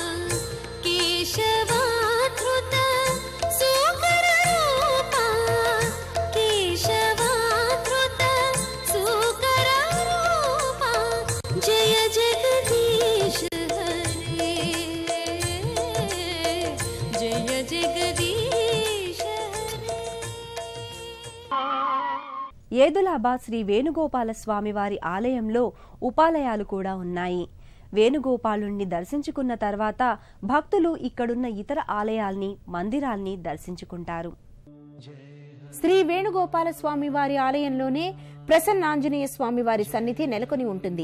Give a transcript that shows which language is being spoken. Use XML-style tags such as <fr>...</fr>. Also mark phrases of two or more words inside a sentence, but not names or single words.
<sa>केशवाधृत सुकर रूपा केशवाधृत सुकर रूपा जय जगदीश हरे जय जगदीश.</sa> <te>ఏదులాబాద్ శ్రీ వేణుగోపాల స్వామివారి ఆలయంలో ఉపాలయాలు కూడా ఉన్నాయి. వేణుగోపాలుణ్ణి దర్శించుకున్న తర్వాత భక్తులు ఇక్కడున్న ఇతర ఆలయాల్ని, మందిరాల్ని దర్శించుకుంటారు. శ్రీ వేణుగోపాల స్వామివారి ఆలయంలోనే ప్రసన్నాంజనేయ స్వామివారి సన్నిధి నెలకొని ఉంటుంది.</te>